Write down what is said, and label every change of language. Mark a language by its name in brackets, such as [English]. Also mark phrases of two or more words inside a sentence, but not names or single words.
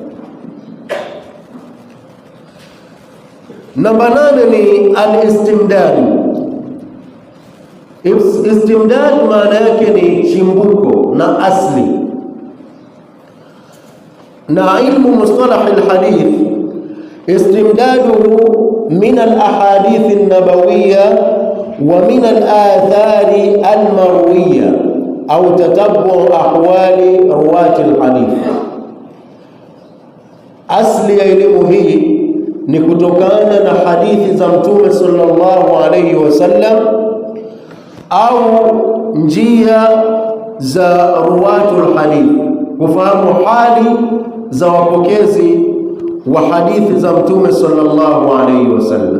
[Swahili] Namba 8 ni al-istimdad. Istimdad maana yake ni chimbuko na asli, na [Arabic] علم مصطلح الحديث استمداده من الأحاديث النبوية ومن الآثار المروية أو تتبع أحوال رواة الحديث. [Swahili] Asli ya elimu hii ni kutokana na hadithi za Mtume [Arabic] صلى الله عليه وسلم [Swahili] au njia za [Arabic] رواة الحديث, [Swahili] kufahamu hali za wapokezi wa hadithi za Mtume [Arabic] صلى الله عليه وسلم.